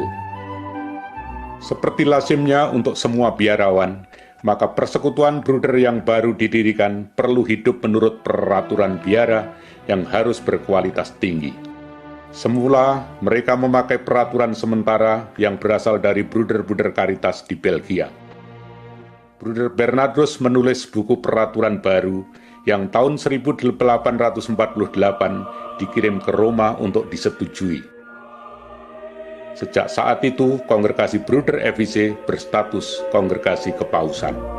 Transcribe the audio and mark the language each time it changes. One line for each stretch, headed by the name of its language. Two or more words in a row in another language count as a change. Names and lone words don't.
Indonesian: Seperti lazimnya untuk semua biarawan, maka persekutuan bruder yang baru didirikan perlu hidup menurut peraturan biara yang harus berkualitas tinggi. Semula, mereka memakai peraturan sementara yang berasal dari bruder-bruder Caritas di Belgia. Bruder Bernardus menulis buku peraturan baru yang tahun 1848 dikirim ke Roma untuk disetujui. Sejak saat itu, kongregasi Bruder FIC berstatus kongregasi kepausan.